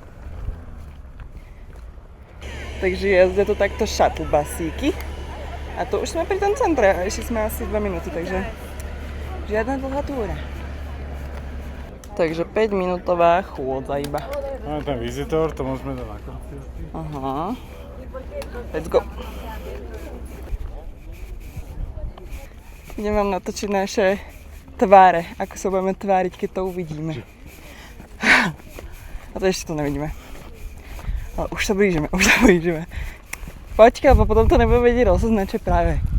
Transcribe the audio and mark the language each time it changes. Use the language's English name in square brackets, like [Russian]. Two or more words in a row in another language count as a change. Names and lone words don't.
[Slovak] Takže jazdia tu takto shuttle basíky. A to už sme pri tom centre a ešte sme asi 2 minúty, takže žiadna dlhá túra. Takže 5-minútová chôdza iba. Máme ten Visitor, to môžeme dať na konci. Aha. [English] Let's go. [Slovak] Idem vám natočiť naše tváre, ako sa budeme tváriť, keď to uvidíme. A to ešte to nevidíme. Ale už sa blížime. Počkaj, lebo potom to nebudeme vedieť rozoznať, čo práve.